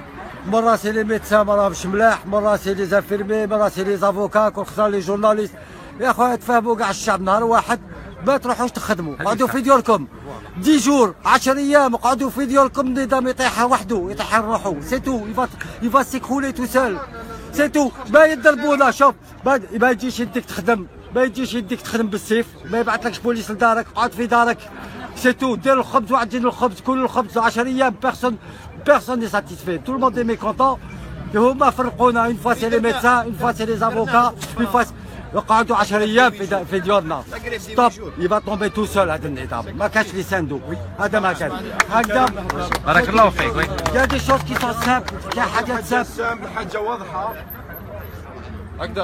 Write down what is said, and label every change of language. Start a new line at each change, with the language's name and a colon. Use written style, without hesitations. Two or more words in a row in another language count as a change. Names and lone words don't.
French: مرة c'est les médecins
Arabic: ما راهمش ملاح،
French: مرة c'est les infirmiers, مرة c'est les avocats,
Arabic: كل خسر
French: les journalistes.
Arabic: يا خويا تفاهموا كاع الشعب نهار واحد ما تروحوش تخدموا. قعدوا في ديوركم 10 جور 10 ايام قعدوا في ديوركم. النظام يطيح وحده يطيح روحه
French: c'est tout il va s'écrouler tout seul c'est tout.
Arabic: ما يضربونا شوف ما يجيش يديك تخدم بالسيف. ما يبعثلكش بوليس لدارك. قعد في دارك
French: c'est tout.
Arabic: دير الخبز وعجن الخبز كل الخبز 10 ايام.
French: personne n'est satisfait tout le monde mécontents.
Arabic: هما فرقونا
French: une fois c'est les médecins une fois c'est les avocats une fois
Arabic: قعدوا 10 ايام في ديورنا.
French: stop y va tomber tout seul.
Arabic: هذا النظام ما كانش
French: les syndicats.
Arabic: هذا ما كان هكذا. بارك الله فيك.
French: il y a des choses qui sont simples.
Arabic: كاين حاجات سامبل حاجه واضحه هكذا.